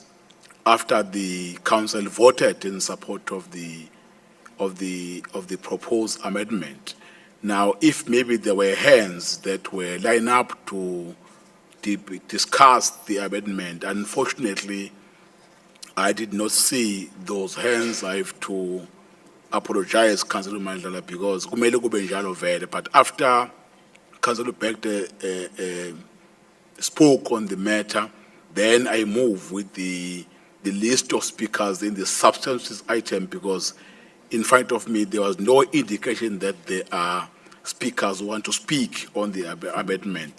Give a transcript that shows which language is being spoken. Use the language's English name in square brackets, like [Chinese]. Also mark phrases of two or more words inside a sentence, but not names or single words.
[English] After the council voted in support of the proposed amendment. Now, if maybe there were hands that were lined up to discuss the amendment, unfortunately, I did not see those hands. I have to apologize, Councillor Madlala, because [Zulu] kumele kube njalo vele. [English] But after Councillor Bekte spoke on the matter, then I move with the list of speakers in the substances item, because in front of me there was no indication that there are speakers who want to speak on the amendment.